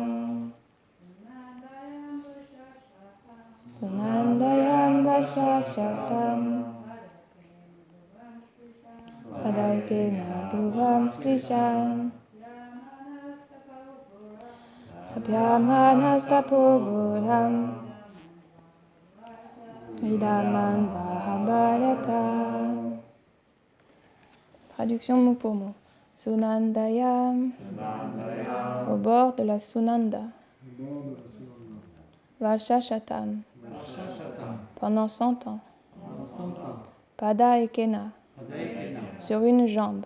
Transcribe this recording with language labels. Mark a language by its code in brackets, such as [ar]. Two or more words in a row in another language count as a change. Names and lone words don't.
[sa] सुनन्दायां वर्षशतं पदैकेन भुवं स्पृशन् तप्यमानस् तपो घोरम् इदम् आवह भारत. [fr] Traduction mot pour mot. Sunandayam, au bord de la Sunanda. Varshashatam, pendant 100 ans. Padaikena, sur une jambe.